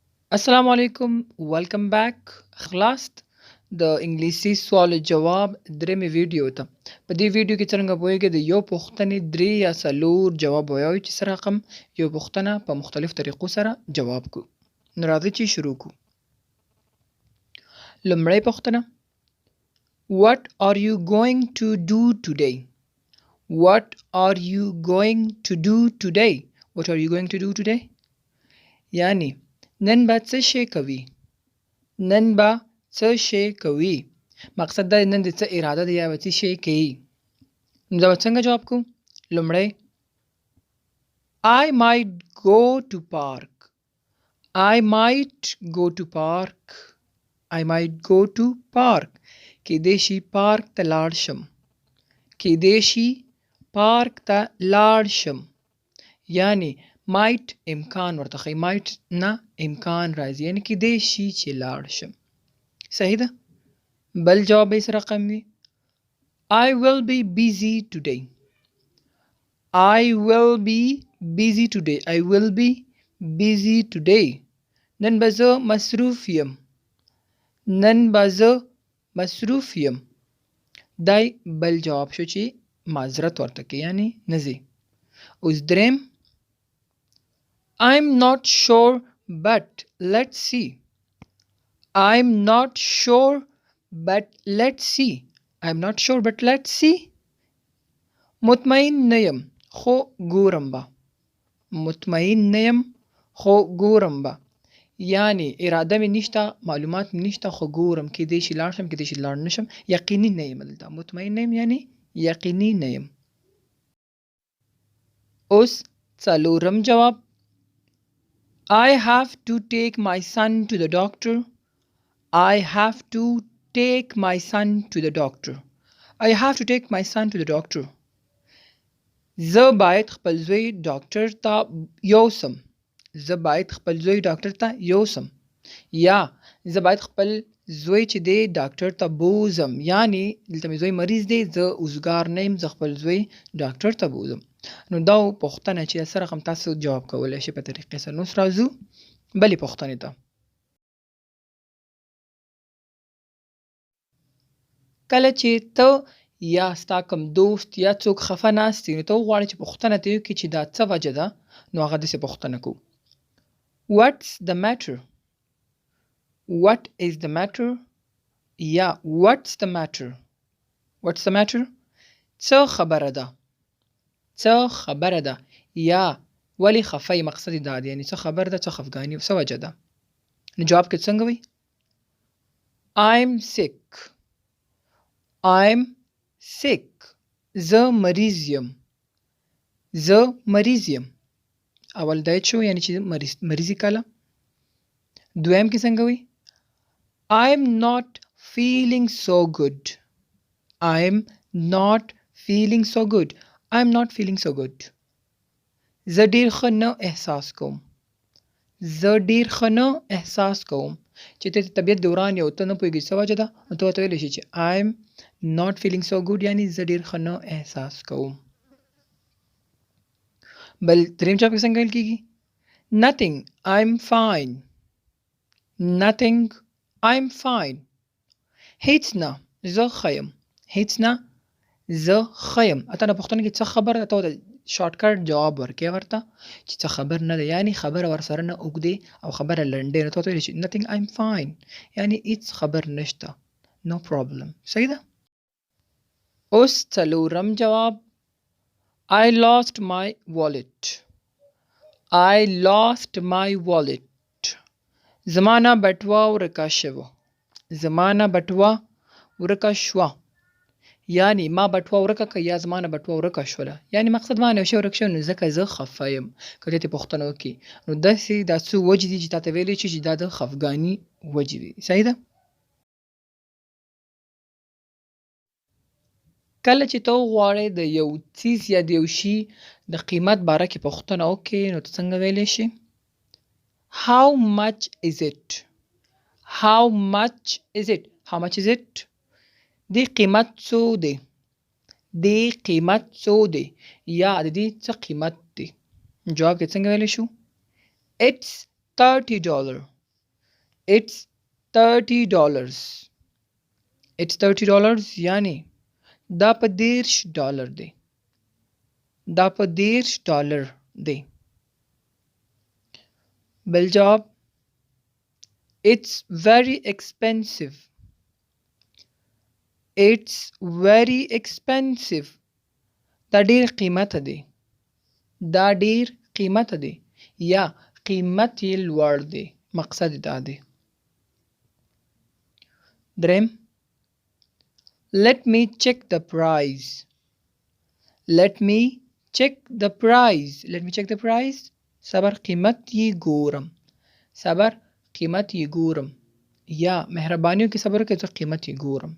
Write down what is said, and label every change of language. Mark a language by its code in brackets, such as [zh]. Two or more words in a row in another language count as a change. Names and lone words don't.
[ps] السلام علیکم ویلکم بیک خلاصت د انګلیسي سوال جواب درېمې ویډیو ته په دې ویډیو کې څرنګه پوهیږئ د یو پوښتنې درې یا څلور جواب وایو چې څه رقم یو پوښتنه په مختلف طریقو سره جواب کو نو راځئ چې شروع کو لومړی پوښتنه [en] What are you going to do today? What are you going to do today? What are you going to do today? [ps] یعنی نن به څه شی کوي نن به څه شی کوي مقصد دا نن د څه اراده دی یا به څه شی کوي نو دا به څنګه جواب کوو لومړی [en] I might go to park I might go to park I might go to park [ps] کیدای شي پارک ته لاړ شم کیدای شي پارک ته لاړ شم یعنی might امکان ورته ښیي might نه امکان راځي یعنی کیدای شي چې لاړ شم صحیح ده بل جواب به څه رقم وي [en] I will be busy today I will be busy today I will be busy today [ps] نن به زه مصروف یم نن به زه مصروف یم دای بل جواب شو چې معذرت ورته کوي یعنی نه ځي اوس دریم [en] I'm not sure but let's see I'm not sure but let's see I'm not sure but let's see [ps] مطمئن نه یم خو ګورم به مطمئن نه یم خو ګورم به یعنی اراده مې نشته معلومات مې نشته خو ګورم کیدای شي لاړ شم کیدای شي لاړ نه شم یقیني نه یم دلته مطمئن نه یم یعنی یقیني نه یم اوس څلورم جواب [en] I have to take my son to the doctor I have to take my son to the doctor I have to take my son to the doctor [ps] زه باید خپل زوی ډاکټر ته یوسم زه باید خپل زوی ډاکټر ته یوسم یا زه باید خپل زوی چې دی ډاکټر ته بوزم یعنی دلته مې زوی مریض دی زه اوزګار نه یم زه خپل زوی ډاکټر ته بوزم نو دا پوښتنه چې څه رقم تاسو جواب کولی شئ په طریقې سره نو اوس راځو بلې پوښتنې ته کله چې ته یا ستا کوم دوست یا څوک خفه ناست وي نو ته وغواړې چې پوښتنه ترې وکړي چې دا څه وجه ده نو هغه داسې پوښتنه کوو [en] What's the matter? What is the matter? یا what's the matter? What's the matter? [ps] څه خبره ده څه خبره ده یا ولی خفه یې مقصد دا دی یعنی څه خبر ده څه خفګاني څه وجه ده نو جواب کې څنګه وي [en] I'm sick I'm sick [ps] زه مریض یم زه مریض یم اول دا شو یعنی چې مریضی کله دویم کې څنګه وي [en] I'm not feeling so good I'm not feeling so good I'm not feeling so good [ps] زه ډیر ښه نه احساس کوم زه ډیر ښه نه احساس کوم چې ته طبیعت دوران یو ته نه پوهېږې څه وجه ده نو ته ورته ویلی شي چې [en] I'm not feeling so good [ps] یعنی زه ډیر ښه نه احساس کوم بل دریم جواب کې څنګه ویل کېږي [en] Nothing I'm fine Nothing I'm fine [ps] هیڅ نه زه ښه یم هیڅ نه زه ښه یم اته نه پوښتنه کې څه خبره ده ته ورته شارټ کټ جواب ورکړې ورته چې څه خبر نه ده یعنی خبره ورسره نه اوږدې او خبره لنډې نو ته ورته ویلی شي [en] Nothing I'm fine [ps] یعنی هیڅ خبر نشته [en] No problem [ps] صحیح ده اوس څلورم جواب I [en] lost my wallet I lost my wallet [ps] زما نه بټوه ورکه شوه زما نه بټوه ورکه شوه یعنی ما بټوه ورکه که یا زما نه بټوه ورکه شوله یعنی مقصد ما نه یو شی ورک شوی نو ځکه زه خفه یم که دې پوښتنه وکړي نو داسې دا څو وجې دي چې تا ته ویلی شي چې دا د خفګاني وجې وي صحیح ده کله چې ته وغواړې د یو څیز یا د یو شي د قیمت باره کې پوښتنه وکړې نو ته څنګه ویلی شي [en] How much is it? How much is it? How much is it? [ps] دې قیمت څو دی دې قیمت څو دی یا د دې څه قیمت دی جواب کې څنګه ویلی شو [en] It's $30 it's $30. it's $30 [ps] یعنی دا په $30 دی. دا په $30 دی. بل جواب [en] it's very expensive. it's very expensive. [ps] دا ډیر قیمت دی. دا ډیر قیمت دی یا قیمت یې لوړ دی. مقصد دا دی. دریم [en] let me check the price. let me check the price. let me check the price. [ps] صبر قیمت یې ګورم. صبر قیمت یې ګورم یا مهربانیو کې صبر کې زه قیمت یې ګورم.